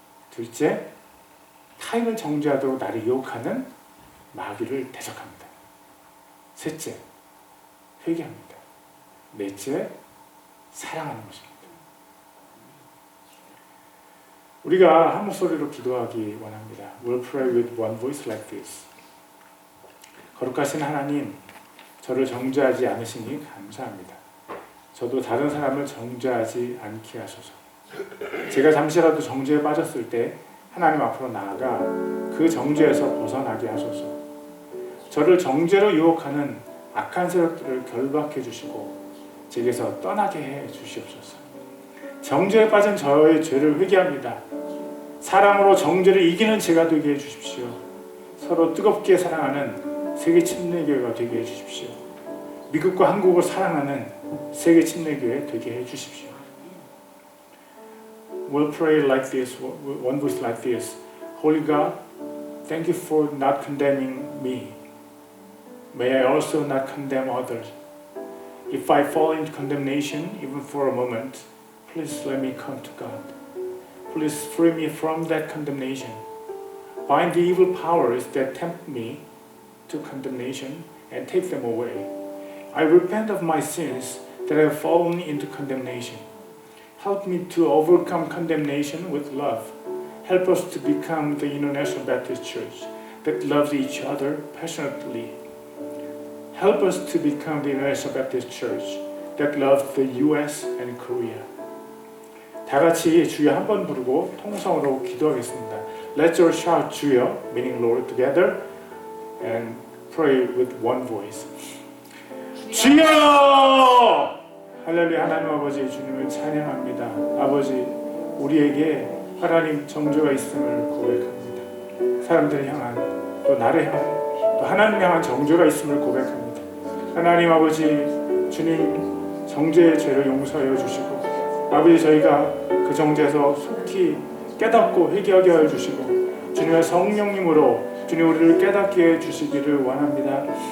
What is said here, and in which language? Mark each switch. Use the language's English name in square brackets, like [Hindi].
[Korean] 둘째, 타인을 정죄하도록 나를 유혹하는 마귀를 대적합니다. 셋째, 회개합니다. 넷째, 사랑하는 것입니다. 우리가 한 목소리로 기도하기 원합니다. [English] We'll pray with one voice like this. [Korean] 거룩하신 하나님, 저를 정죄하지 않으시니 감사합니다. 저도 다른 사람을 정죄하지 않게 하소서. 제가 잠시라도 정죄에 빠졌을 때 하나님 앞으로 나아가 그 정죄에서 벗어나게 하소서. 저를 정죄로 유혹하는 악한 세력들을 결박해 주시고 제게서 떠나게 해 주시옵소서. 정죄에 빠진 저의 죄를 회개합니다. 사랑으로 정죄를 이기는 제가 되게 해 주십시오. 서로 뜨겁게 사랑하는 세계 침례교회가 되게 해 주십시오. 미국과 한국을 사랑하는 세계 침례교회 되게 해 주십시오. [English] We'll pray like this, one voice like this. Holy God, thank you for not condemning me. May I also not condemn others. If I fall into condemnation, even for a moment, please let me come to God. Please free me from that condemnation. Bind the evil powers that tempt me to condemnation and take them away. I repent of my sins that have fallen into condemnation. Help me to overcome condemnation with love. Help us to become the International Baptist Church that loves each other passionately. Help us to become the International Baptist Church that loves the U.S. and Korea. [Korean] 다 같이 주여 한 번 부르고 통성으로 기도하겠습니다. [English] Let's all shout 주여, meaning Lord, together and pray with one voice. 주여! [Korean] 할렐루야. 하나님 아버지 주님을 찬양합니다. 아버지 우리에게 하나님 정죄가 있음을 고백합니다. 사람들을 향한 또 나를 향한 또 하나님 향한 정죄가 있음을 고백합니다. 하나님 아버지 주님 정죄의 죄를 용서하여 주시고 아버지 저희가 그 정죄에서 속히 깨닫고 회개하게 하여 주시고 주님의 성령님으로 주님 우리를 깨닫게 해 주시기를 원합니다.